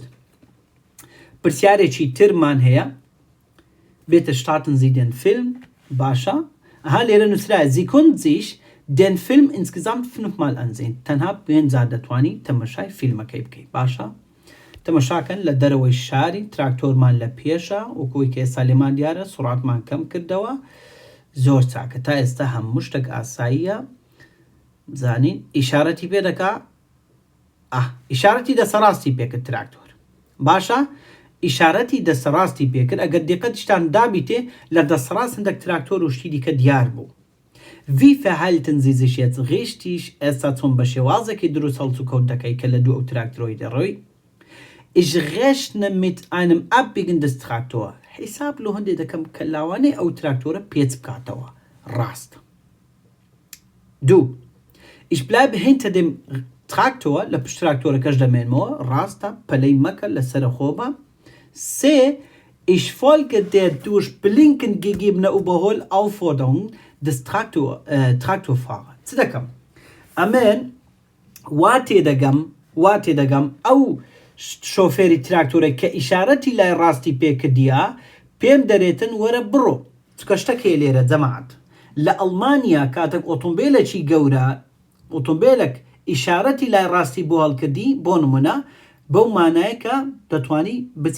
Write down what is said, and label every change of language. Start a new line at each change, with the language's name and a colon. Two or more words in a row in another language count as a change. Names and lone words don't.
Central Kurdish: پرسیارێکی ترمان هەیە بێتە
German: starten Sie den Film
Central Kurdish: باشە لێرە نووسرایە
German: Sie können sich den Film insgesamt 5-mal ansehen
Central Kurdish: تەنها پێنجار دەتوانی تەمەشای فیلمەکەی بکەیت باشە تەمەشاکەن لە دەرەوەی شاری تراکتۆرمان لە پێشە وەکوی کە ئێستا لێمان دیارە سوڕاتمان کەم کردەوە زۆر چاکە تا ئێستا هەموو شتێک ئاساییە زانین ئیشارەتی پێ دەکا ئیشارەتی دەسەڕاستی پێکرد تراکتۆر باشە ئیشارەتی دەسەڕاستی پێکرد ئەگەر دقەتیشتان دابیتێ لە دەسەڕاست هەندێک تراکتۆر و شتی دیکە دیار بوو.
German: Wie verhalten Sie sich jetzt richtig
Central Kurdish: ئێستا چۆن بە شێوازێکی دروست هەڵچ و کەوت دەکەی کە لە دوو ئەو تراکتۆری دەڕۆی
German: Ich rechne mit einem Abbiegen des Traktor
Central Kurdish: حیساب لە هەندێک دەکەم کە لاوانەی ئەو تراکتۆرە پێچ بکاتەوە ڕاست.
German: Du Ich bleibe hinter dem Traktor
Central Kurdish: لە پشت تراکتۆرەکەش دەمێنمەوە ڕاستە پەلەی مەکە لە سەرخۆبە.
German: سێ Ich folge der durch Blinken gegebene Überhol-Aufforderung des Traktorfahrer.
Central Kurdish: چ دەکەم؟ ئەمێن وا تێدەگەم ئەو شۆفێری تراکتۆرە کە ئیشارەتی لای ڕاستی پێکردیە پێم دەرێتن وەرە بڕۆ چکە شتەکەی لێرە جەماعەت لە ئەڵمانیا کاتێک ئۆتۆمبیلێکی گەورە ئۆتۆمبیلێک ئیشارەتی لای ڕاستی بۆ هەڵکردی بۆ نمونە بەو مانایە کە دەتوانی بچی